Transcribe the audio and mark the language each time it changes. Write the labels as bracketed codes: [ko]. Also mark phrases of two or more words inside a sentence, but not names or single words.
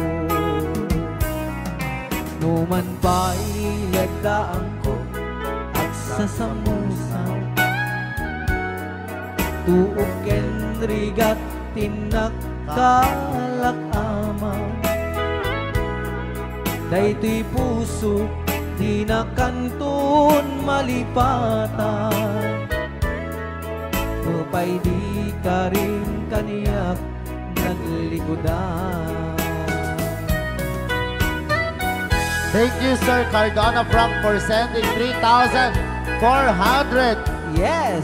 [ilo] Numan pa'y lagdaan ko at sasamusan Tuog ken rigat tinaktalak ama Daytoy puso di na kanton malipatan Nupay di ka rin kaniyak naglikodan [en] Thank you, Sir Cardona Frank, for sending 3,400 Yes!